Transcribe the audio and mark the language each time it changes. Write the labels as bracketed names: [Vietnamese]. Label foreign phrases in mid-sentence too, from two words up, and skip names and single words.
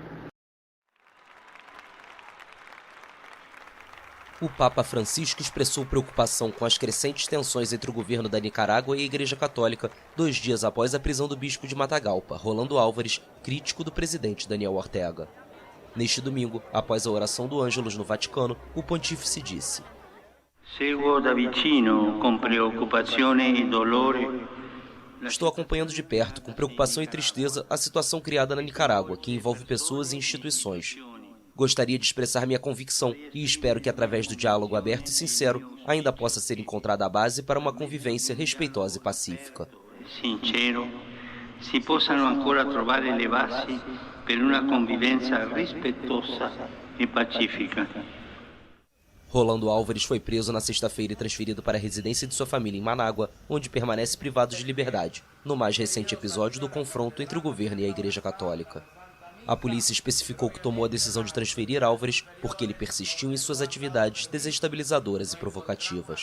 [Portuguese] O Papa Francisco expressou preocupação com as crescentes tensões entre o governo da Nicarágua e a Igreja Católica 2 dias após a prisão do bispo de Matagalpa, Rolando Álvares, crítico do presidente Daniel Ortega. Neste domingo, após a oração do Ângelus no Vaticano, o pontífice disse: [Italian] Seguo da vicino, com preocupazione e dolore. [Portuguese] Estou acompanhando de perto, com preocupação e tristeza, a situação criada na Nicarágua, que envolve pessoas e instituições. Gostaria de expressar minha convicção e espero que, através do diálogo aberto e sincero, ainda possa ser encontrada a base para uma convivência respeitosa e pacífica. [Italian] Sincero, si possano ancora trovare le basi per una [Portuguese] convivência respeitosa e pacífica. Rolando Álvares foi preso na sexta-feira e transferido para a residência de sua família em Manágua, onde permanece privado de liberdade, no mais recente episódio do confronto entre o governo e a Igreja Católica. A polícia especificou que tomou a decisão de transferir Álvares porque ele persistiu em suas atividades desestabilizadoras e provocativas.